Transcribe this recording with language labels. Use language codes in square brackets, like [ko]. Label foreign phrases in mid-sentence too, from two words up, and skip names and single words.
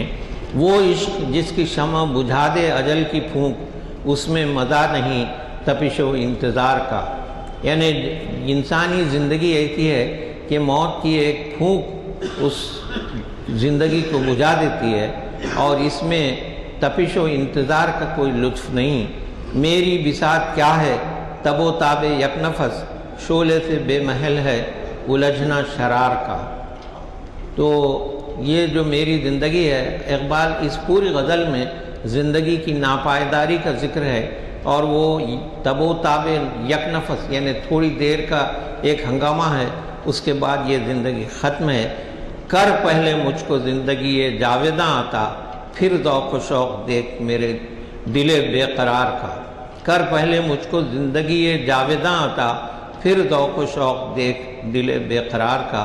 [ur] وہ عشق جس کی شمع بجھا دے اجل کی پھونک، اس میں مزہ نہیں تپش و انتظار کا۔ یعنی انسانی زندگی ایسی ہے کہ موت کی ایک پھونک اس زندگی کو بجھا دیتی ہے، اور اس میں تپش و انتظار کا کوئی لطف نہیں۔ میری بساط کیا ہے تب و تاب یک نفس، شعلے سے بے محل ہے الجھنا شرار کا۔ تو یہ جو میری زندگی ہے، اقبال اس پوری غزل میں زندگی کی ناپائیداری کا ذکر ہے، اور وہ تب و تاب یک نفس یعنی تھوڑی دیر کا ایک ہنگامہ ہے، اس کے بعد یہ زندگی ختم ہے۔ کر پہلے مجھ کو زندگی جاویداں آتا، پھر ذوق و شوق دیکھ میرے دل بے قرار کا۔ کر پہلے مجھ کو زندگی جاویداں آتا، پھر ذوق و شوق دیکھ دل بے قرار کا۔